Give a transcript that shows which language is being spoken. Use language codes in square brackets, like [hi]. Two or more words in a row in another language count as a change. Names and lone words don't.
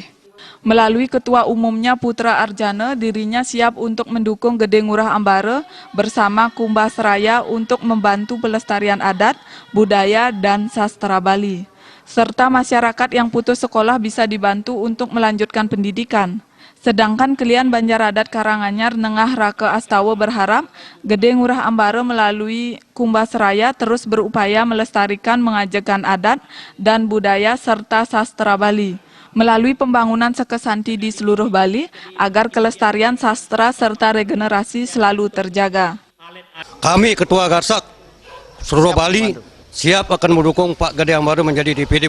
[id] Melalui Ketua Umumnya Putra Arjana, dirinya siap untuk mendukung Gede Ngurah Ambara bersama Kumbasraya untuk membantu pelestarian adat, budaya, dan sastra Bali. Serta masyarakat yang putus sekolah bisa dibantu untuk melanjutkan pendidikan. Sedangkan Kelian Banjar Adat Karanganyar Nengah Rake Astawa berharap Gede Ngurah Ambara melalui Kumbasraya terus berupaya melestarikan mengajarkan adat dan budaya serta sastra Bali melalui pembangunan Seke Santi di seluruh Bali agar kelestarian sastra serta regenerasi selalu terjaga. Kami Ketua Garsak seluruh Bali siap akan mendukung Pak Gede Ambara menjadi DPD.